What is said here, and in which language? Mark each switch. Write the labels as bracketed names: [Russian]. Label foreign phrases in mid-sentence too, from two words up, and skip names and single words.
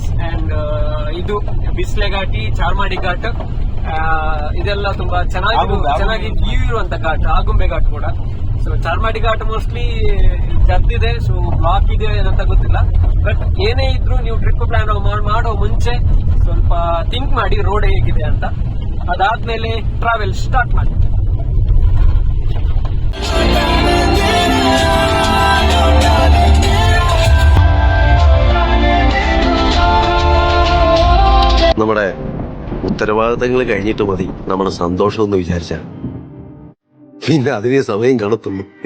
[Kannada] ಅಂಡ್ ಇದು ಬಿಸ್ಲೆ ಘಾಟಿ, ಚಾರ್ಮಾಡಿ ಘಾಟ್, ಇದೆಲ್ಲ ತುಂಬಾ ಚೆನ್ನಾಗಿ ವ್ಯೂ ಇರುವಂತ ಘಾಟ್. ಆಗುಂಬೆ ಘಾಟ್ ಕೂಡ. ಸೊ ಚಾರ್ಮಾಡಿ ಘಾಟ್ ಮೋಸ್ಟ್ಲಿ ಜರ್ದಿದೆ, [English] so block [Kannada] ಇದೆ ಏನಂತ ಗೊತ್ತಿಲ್ಲ. ಬಟ್ ಏನೇ ಇದ್ರು ನೀವು [English] trip plan [Kannada] ಮಾಡೋ ಮುಂಚೆ ಸ್ವಲ್ಪ ಥಿಂಕ್ ಮಾಡಿ ರೋಡ್ ಹೇಗಿದೆ ಅಂತ. ಅದಾದ್ಮೇಲೆ [English] travel start [Kannada] ಮಾಡಿ. [Malayalam] നമ്മുടെ ഉത്തരവാദിത്തങ്ങൾ കഴിഞ്ഞിട്ട് മതി നമ്മുടെ സന്തോഷം എന്ന് വിചാരിച്ച, പിന്നെ അതിനെ സമയം കാണത്തുള്ളൂ.